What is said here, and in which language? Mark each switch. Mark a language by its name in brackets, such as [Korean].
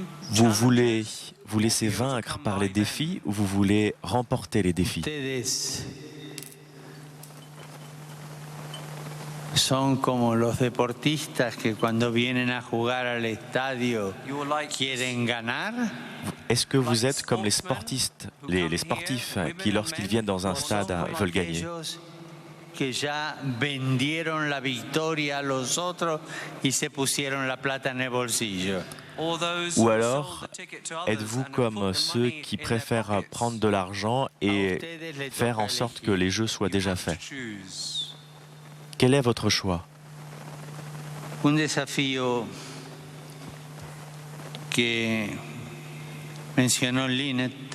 [French] Vous voulez vous laisser vaincre par les défis ou vous voulez remporter les défis? [Spanish] Son como los deportistas que cuando vienen a jugar al estadio quieren ganar. [French] Est-ce que vous êtes comme les sportifs qui, lorsqu'ils viennent dans un stade, veulent gagner? [Spanish] Que ya vendieron la victoria a los otros y se pusieron la plata en el bolsillo. [French] Ou alors, êtes-vous comme ceux qui préfèrent prendre de l'argent et faire en sorte que les jeux soient déjà faits? Quel est votre choix? [Spanish] Un desafío que mencionó Lynette.